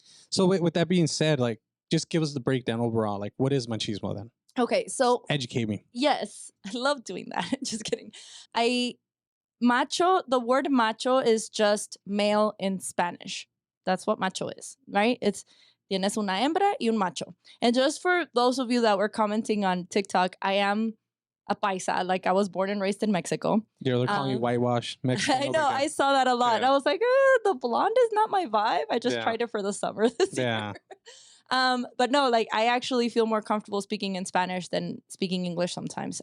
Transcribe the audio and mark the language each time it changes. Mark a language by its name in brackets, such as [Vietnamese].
[English] So with that being said, like just give us the breakdown overall. Like what is machismo then? Okay, so educate me. Yes, I love doing that. Just kidding. The word macho is just male in Spanish. That's what macho is, right? [Spanish] It's tienes una hembra y un macho. [English] And just for those of you that were commenting on TikTok, I am a paisa. Like I was born and raised in Mexico. Yeah, they're calling you whitewash Mexican. I know. I saw that a lot. I was like, the blonde is not my vibe. I just tried it for the summer this year. But no, like I actually feel more comfortable speaking in Spanish than speaking English sometimes.